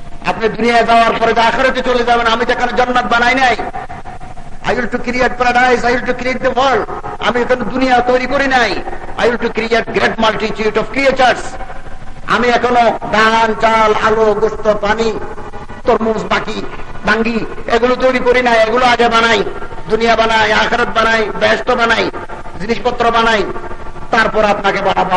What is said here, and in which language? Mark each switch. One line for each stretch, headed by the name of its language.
Bangla: আপনি দুনিয়ায় যাওয়ার পরে যে আখিরাতে চলে যাবেন, আমি যেখানে জান্নাত বানাই নাই।
English: I will to create paradise, I will to create the world.
Bangla: আমি এখানে দুনিয়া তৈরি করি নাই।
English: I will to create great multitude of creatures.
Bangla: আমি এখনো ধান, চাল, আলো, গোশত, পানি, তরমুজ, বাঙ্গি এগুলো তৈরি করি নাই। এগুলো আগে বানাই, দুনিয়া বানাই, আখিরাত বানাই, বেহেশত বানাই, জিনিসপত্র বানাই, তারপর আপনাকে বানাবো।